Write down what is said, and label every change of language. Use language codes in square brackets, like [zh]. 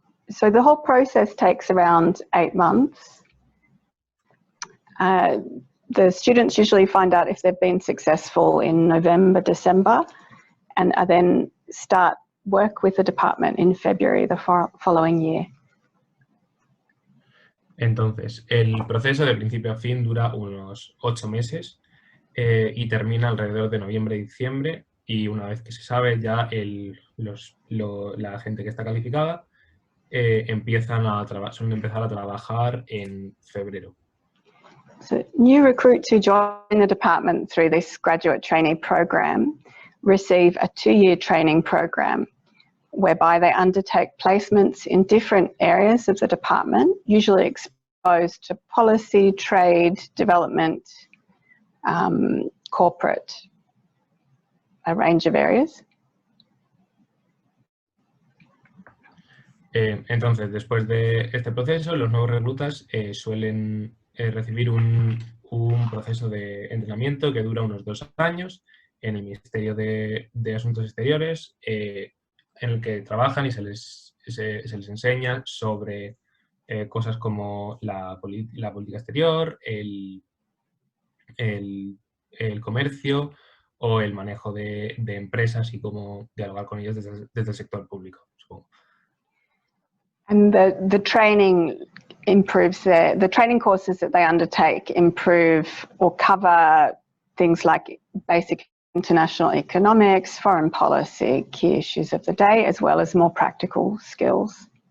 [en] So the whole process takes around 8 months. The students usually find out if they've been successful in November, December, and then start work with the department in February the following year. [es] Entonces, el proceso de principio a fin dura unos 8 meses y termina alrededor de noviembre y diciembre, y una vez que se sabe ya la gente que está calificada, suelen empezar a trabajar en febrero. [en] So new recruits who join the department through this graduate trainee program receive a 2-year training program whereby they undertake placements in different areas of the department, usually exposed to policy, trade, development, corporate, a range of areas. [es] Entonces, después de este proceso, los nuevos reclutas suelen recibir un proceso de entrenamiento que dura unos 2 años en el Ministerio de Asuntos Exteriores, en el que trabajan y se les enseña sobre cosas como la política exterior, el comercio o el manejo de empresas y cómo dialogar con ellas desde el sector público, supongo. [en] And the training improves the training courses that they undertake improve or cover things like basic international economics, foreign policy, key issues of the day, as well as more practical skills.